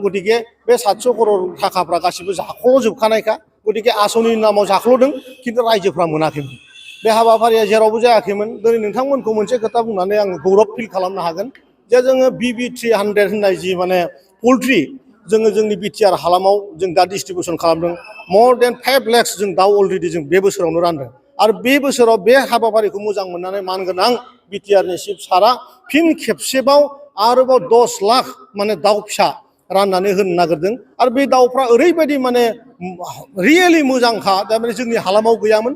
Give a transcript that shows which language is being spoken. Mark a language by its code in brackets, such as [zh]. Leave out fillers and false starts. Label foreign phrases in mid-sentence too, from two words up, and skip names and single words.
[brx] गतिके बे 700 क'रर थाखाफ्रा गासिबो जाख्ल'जोबखानायखा। गतिके आसनिनि नामाव जाख्ल'दों खिन्थु रायजोफ्रा मोनाखैमोन। बे हाबाफारिया जेरावबो जायाखैमोन। दिनै नोंथांमोनखौ मोनसे खोथा बुंनानै आं गौरब फिल खालामनो हागोन जे जोङो BB300 होननाय जि माने पल्ट्रि जोङो जोंनि बिटिआर हालामाव जों दा डिस्ट्रिबिउसन खालामदों। [en] more than 5 lakhs [brx] जों दाउ अलरेडि जों बे बोसोरावनो रानदों आरो बे बोसोराव बे हाबाफारिखौ मोजां मोननानै मानगोनां बिटिआरनि चिफ सारा फिन खेबसेबाव आरोबाव 10 लाख माने दाउ फिसा राननानै होनो नागिरदों आरो बे दाउफ्रा ओरैबायदि माने रियेलि मोजांखा थारमाने जोंनि हालामाव गैयामोन।